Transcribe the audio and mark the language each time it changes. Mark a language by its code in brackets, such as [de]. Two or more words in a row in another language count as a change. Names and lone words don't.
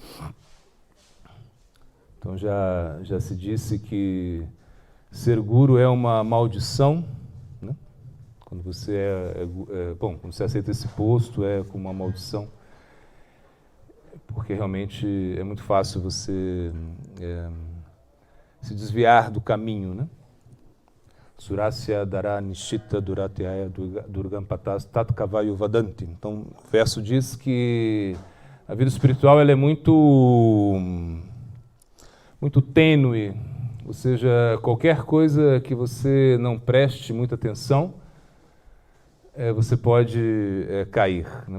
[pt] Então já se disse que ser guru é uma maldição, né? Quando você quando você aceita esse posto é como uma maldição, porque realmente é muito fácil você se desviar do caminho, né? [sa] Surasya Dara Nishita Duratyaya Durgam Patas Tat Kavayu Vadanti. [pt] Então, o verso diz que a vida espiritual ela é muito tênue, ou seja, qualquer coisa que você não preste muita atenção, você pode cair, né?